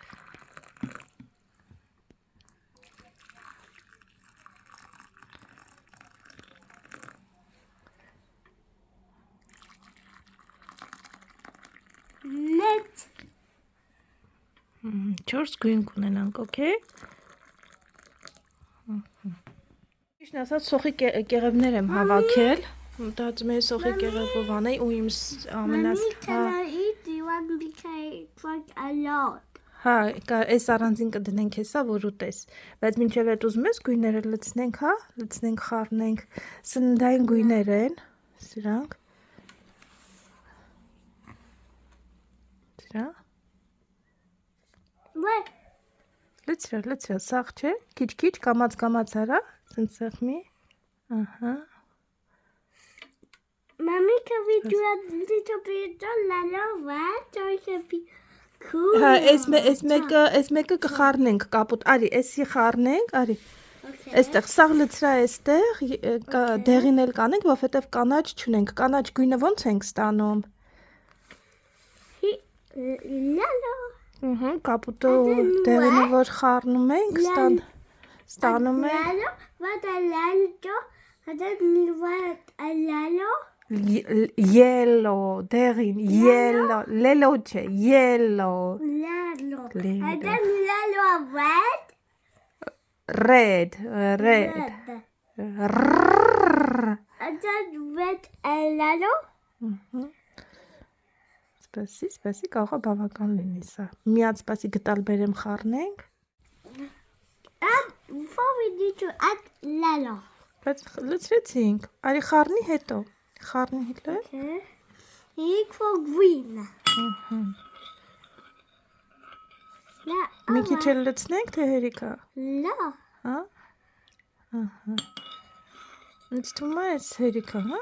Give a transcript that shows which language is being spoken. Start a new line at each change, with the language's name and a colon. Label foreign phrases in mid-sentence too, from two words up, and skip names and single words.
English: Let
Armenian: 4 գույն կունենանք, օքեյ։ Ճիշտ ասած, սոխի կեղևներ եմ հավաքել։ Մտածում եմ սոխի կեղևով անեի ու իմ ամենաս
English: can I eat the one because like a lot
Armenian: Հա, այս առանձին կդնենք հեսա, որ ուտես։ Բայց մինչև այդ ուզում ես գույները լցնենք, հա, լցնենք, խառնենք։ Սննդային գույներ են, սրանք։ Սրա։
English: What?
Armenian: Լցրա, սաղ չէ, քիչ կամած արա, սենց սեղմի, ահա։
English: Mommy, can we do a little bit of lalovat so it can be cool?
Armenian: Հա, այս մեկը կխառնենք կապուտ, արի, էսի խառնենք, արի, այստեղ, սաղ լցրա այստեղ, դեղին էլ կանենք, որովհետև կանաչ չունենք, կանաչ գույնը ոնց ենք ստանում։
English: Lalo.
Armenian: Կապուտը դեղինը որ խառնում ենք, ստանում ենք։
English: Lalo, what a lalo, what a lalo. Yellow, դեղին, yellow, lelo չէ, yellow։ Lalo. Lalo. And then lalo red. Red. And then red and lalo.
Armenian: Սպասի, կարող է բավական լինի սա։ Միած սպասի գտալ բերեմ խառնենք։
English: And before we need to add lalo.
Armenian: Բայց լցրեցինք, արի խառնի հետո։
English: Okay. Equal green.
Armenian: Մի քիչ էլ լցնենք, թե հերիքա։
English: No.
Armenian: Հա։ Ահա։ Ինձ թվում է այս հերիքա, հա։